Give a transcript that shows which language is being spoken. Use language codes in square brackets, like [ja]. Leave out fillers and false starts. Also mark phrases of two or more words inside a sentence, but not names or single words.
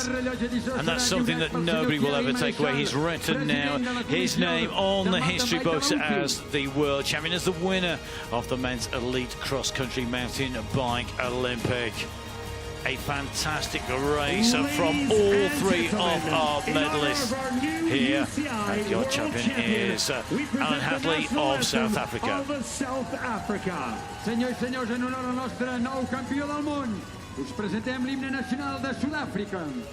[en] And that's something that nobody will ever take away. He's written now his name on the history books as the world champion, as the winner of the men's elite cross-country mountain bike Olympic. A fantastic race from all three of our medalists here. And your champion is Alan Hatherley of South Africa. [ca] Senyors i senyors, en honor al nostre nou campió del món, us presentem l'himne nacional de Sud-àfrica.